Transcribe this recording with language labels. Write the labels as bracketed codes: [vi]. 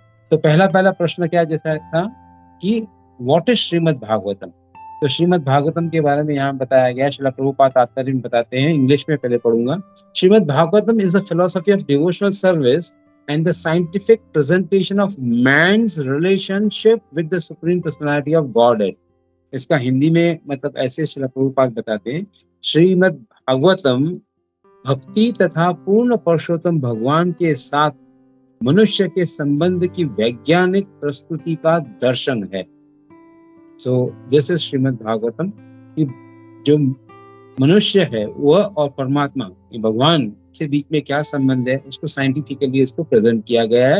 [hi] तो पहला प्रश्न क्या जैसा था कि [en] what is [hi] श्रीमद् भागवतम। तो श्रीमद् भागवतम के बारे में यहाँ बताया गया, श्रील प्रभुपाद तात्पर्य में बताते हैं, इंग्लिश में पहले पढ़ूंगा। [en] Srimad Bhagavatam is the philosophy of devotional service and the scientific presentation of man's relationship with the supreme personality of Godhead। [hi] इसका हिंदी में मतलब ऐसे श्रील प्रभुपाद बताते हैं, श्रीमद् भागवतम भक्ति तथा पूर्ण पुरुषोत्तम भगवान के साथ मनुष्य के संबंध की वैज्ञानिक प्रस्तुति का दर्शन है। [en] so this is [hi] Shrimad Bhagavatam. जो मनुष्य है वह और परमात्मा भगवान से बीच में क्या संबंध है, उसको साइंटिफिकली इसको प्रेजेंट किया गया है।